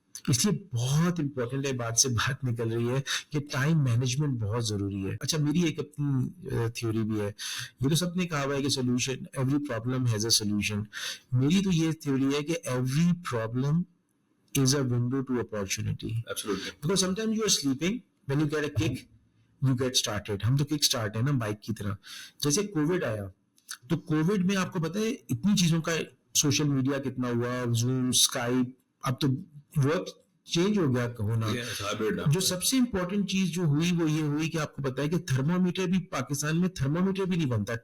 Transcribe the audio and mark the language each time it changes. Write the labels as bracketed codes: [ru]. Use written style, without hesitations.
[ur] اس لیے بہت امپورٹنٹ ہے, بات سے بات نکل رہی ہے کہ ٹائم مینجمنٹ بہت ضروری ہے. اچھا میری ایک اپنی تھیوری بھی ہے, یہ تو سب نے کہا ہوا ہے کہ solution, [en] Every problem has a solution. [ur] میری تو یہ تھیوری ہے کہ [en] Every problem is a window to opportunity. Absolutely. Because sometimes you are sleeping, when you get a kick, you get started. [ur] ہم تو kick start ہے نا بائک کی طرح. جیسے کووڈ آیا تو کووڈ میں آپ کو پتہ ہے اتنی چیزوں کا, سوشل میڈیا کتنا ہوا, زوم, اسکائپ, اب تو ورک چینج ہو گیا ہونا. جو سب سے امپورٹنٹ چیز جو ہوئی وہ یہ ہوئی کہ آپ کو پتا ہے کہ تھرمومیٹر بھی, پاکستان میں تھرمومیٹر بھی نہیں بنتا.